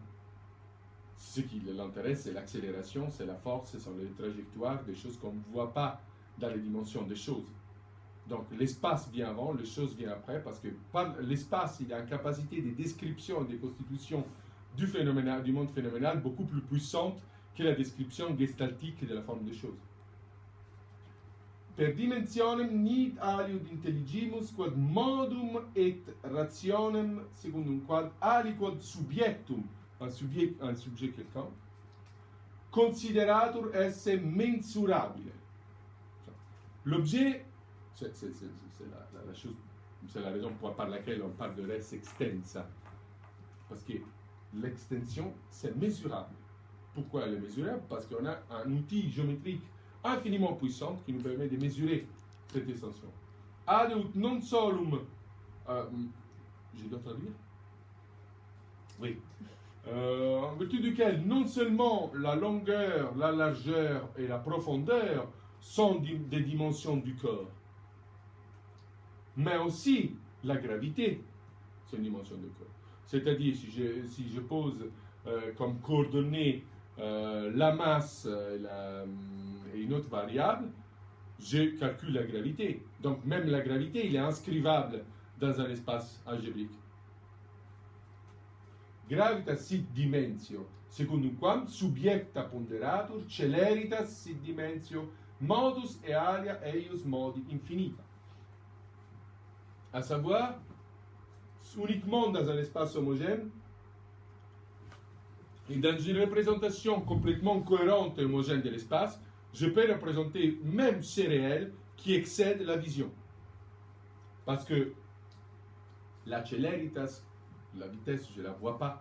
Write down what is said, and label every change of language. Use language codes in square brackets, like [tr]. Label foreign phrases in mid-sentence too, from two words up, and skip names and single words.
[fr] Ce qui l'intéresse, c'est l'accélération, c'est la force, ce sont les trajectoires, des choses qu'on ne voit pas dans les dimensions des choses. Donc l'espace vient avant, les choses viennent après, parce que par l'espace, il a une capacité de description et de constitution du monde phénoménal beaucoup plus puissante que la description gestaltique de la forme des choses. [la] Per dimensionem nihil aliud intelligimus quod modum et rationem secundum quod aliquod subjectum, [fr] un sujet quelconque, [la] consideratur esse mensurabile. [fr] L'objet, c'est la chose, c'est la raison par laquelle on parle de [la] res extensa, [fr] parce que l'extension, c'est mesurable. Pourquoi elle est mesurable? Parce qu'on a un outil géométrique infiniment puissant qui nous permet de mesurer cette extension. [la] Ad ut non solum, [fr] je dois traduire? Oui. En vertu duquel non seulement la longueur, la largeur et la profondeur sont des dimensions du corps, mais aussi la gravité, c'est une dimension du corps. C'est-à-dire, si je pose comme coordonnée la masse et une autre variable, je calcule la gravité. Donc même la gravité, il est inscrivable dans un espace algébrique. [la] Gravitas sit dimensio, secundum quam subjecta ponderatur, celeritas sit dimensio, modus et alia eius modi infinita. [fr] À savoir, uniquement dans un espace homogène, et dans une représentation complètement cohérente et homogène de l'espace, je peux représenter même ces réels qui excèdent la vision. Parce que la celeritas, la vitesse, je ne la vois pas.